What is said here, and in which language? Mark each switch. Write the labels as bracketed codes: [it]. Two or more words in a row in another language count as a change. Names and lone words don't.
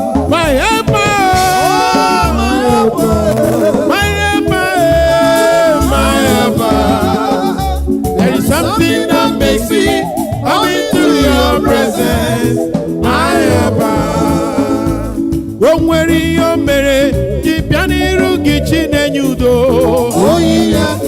[en] My helper, my helper, my helper, my helper. There is something that makes me come into your presence, my helper. [ig] O nwere ihe o mere, gị bịa n'iru gị, Chinenye udo. Oyi ya.